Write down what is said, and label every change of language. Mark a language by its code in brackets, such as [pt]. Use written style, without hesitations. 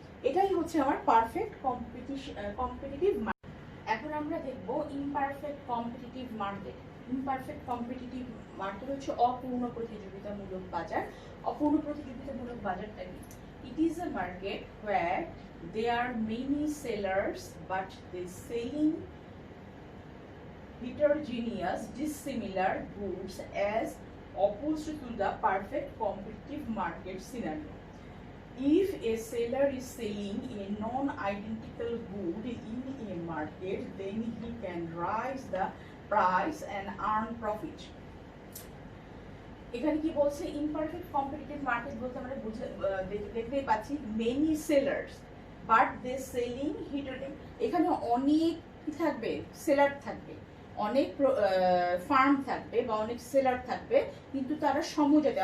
[bn] এটাই হচ্ছে আমার পারফেক্ট কম্পিটিটিভ মার্কেট। এখন আমরা দেখব imperfect competitive market. Imperfect competitive market হচ্ছে অপূর্ণ প্রতিযোগিতামূলক বাজার। অপূর্ণ প্রতিযোগিতামূলক বাজারটা কি? [en] It is a market where there are many sellers but they selling heterogeneous dissimilar goods as opposed to the perfect competitive market scenario. If a seller is selling a non-identical good in a market, then he can raise the price and earn profit. [bn] এখানে কি বলছে? Imperfect competitive market বলতে আমরা দেখতেই পাচ্ছি [en] Many sellers but they selling heated. [bn] এখানে অনেক কি থাকবে? সেলার থাকবে, অনেক ফার্ম থাকবে বা অনেক সেলার থাকবে, কিন্তু তারা সমজাতি।